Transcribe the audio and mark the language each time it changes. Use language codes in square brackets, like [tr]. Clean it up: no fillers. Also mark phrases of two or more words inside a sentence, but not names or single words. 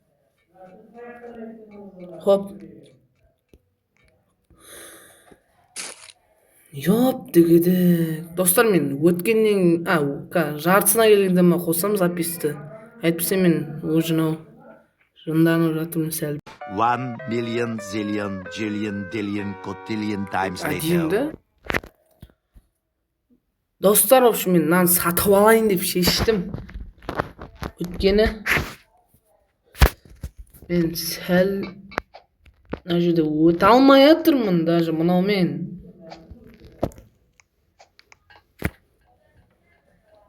[kk] Хоп. Йоп дегеде. Достар, мен өткеннен, жартысына келгенде ма қосам записьті. Әйтпесе мен өзінау жынданып жатырмын сәл. [en] 1 million zillion jillion dillion cotillion times later. [kk] Әдейімді. Достар, [ru] в общем, [kk] мен нан сатып алайын деп шештім. Өткені мен сәл мына жерде өте алмай жатырмын даже мынаумен.